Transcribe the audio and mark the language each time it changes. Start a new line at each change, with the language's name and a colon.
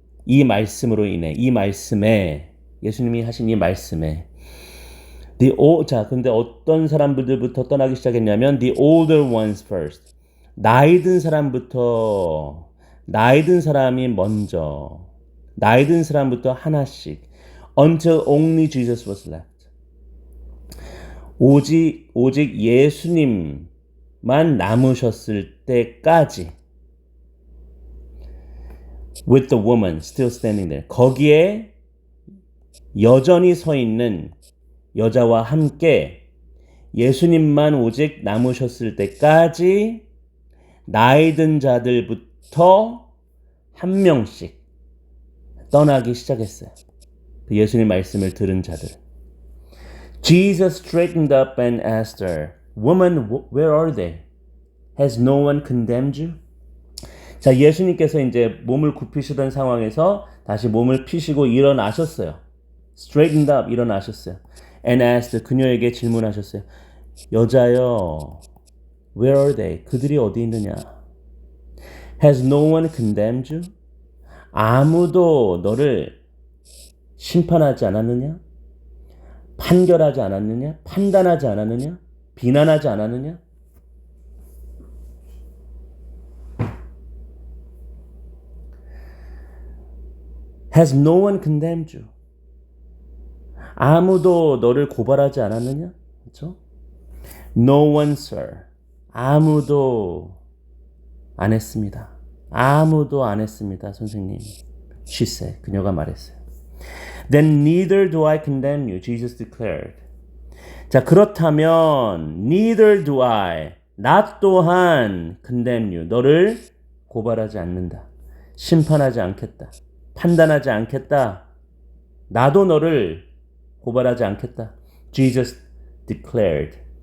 Korean: 이 말씀으로 인해, 이 말씀에, 예수님이 하신 이 말씀에. 자, 근데 어떤 사람들부터 떠나기 시작했냐면,
English: the older ones first.
Korean: 나이 든 사람이 먼저. 나이 든 사람부터 하나씩.
English: Until only Jesus was left.
Korean: 오직 예수님만 남으셨을 때까지.
English: With the woman still standing there.
Korean: 거기에 여전히 서 있는 여자와 함께 예수님만 오직 남으셨을 때까지 나이 든 자들부터 한 명씩 떠나기 시작했어요. 예수님 말씀을 들은 자들.
English: Jesus straightened up and asked her, Woman, where are they? Has no one condemned you?
Korean: 자, 예수님께서 이제 몸을 굽히시던 상황에서 다시 몸을 피시고 일어나셨어요.
English: Straightened up,
Korean: 일어나셨어요.
English: and asked
Korean: 그녀에게 질문하셨어요. 여자여,
English: where are they?
Korean: 그들이 어디 있느냐?
English: Has no one condemned you?
Korean: 아무도 너를 심판하지 않았느냐? 판결하지 않았느냐? 판단하지 않았느냐? 비난하지 않았느냐?
English: Has no one condemned you?
Korean: 아무도 너를 고발하지 않았느냐? 그렇죠?
English: No one, sir.
Korean: 아무도 안 했습니다. 아무도 안 했습니다, 선생님.
English: She said.
Korean: 그녀가 말했어요.
English: Then neither do I condemn you, Jesus declared.
Korean: 자, 그렇다면
English: neither do I,
Korean: 나 또한
English: condemn you,
Korean: 너를 고발하지 않는다. 심판하지 않겠다. 판단하지 않겠다. 나도 너를 고발하지 않겠다.
English: Jesus declared.